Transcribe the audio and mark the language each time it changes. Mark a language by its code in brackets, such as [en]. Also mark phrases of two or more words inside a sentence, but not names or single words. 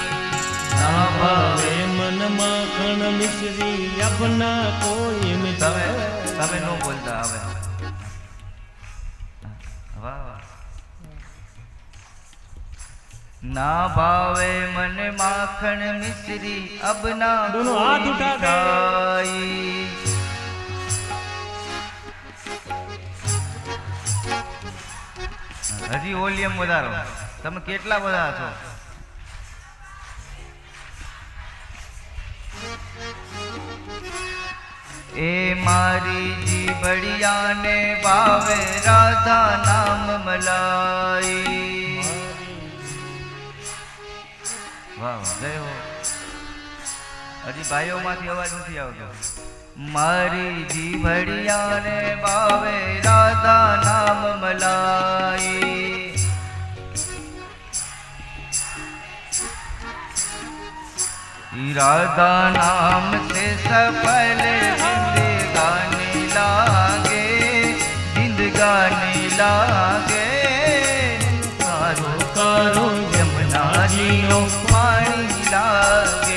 [gu] ના ભાવે મન માખણ મિશ્રી [hi] अब ना कोई मिठाई. [gu] તમે નો બોલતા હવે. વાહ વાહ. ના ભાવે મને માખણ મિશ્રી [hi] अब ना दोनों हाथ उठा के [gu] મીઠાઈ. હજી વોલ્યુમ વધારો. તમે કેટલા બધા છો? એ મારી જીભડિયાને ભાવે રાધા નામ મલાઈ. વાહ વાહ, જય હો. હજી ભાઈઓમાંથી અવાજ નથી આવતો. મારી જીભડિયાને ભાવે રાધા નામ મલાઈ. [hi] राधा नाम से सफल जिंदगानी लागे, जिंदगानी लागे. [gu] કારો કારો યમુના જી નો પાણી લાગે.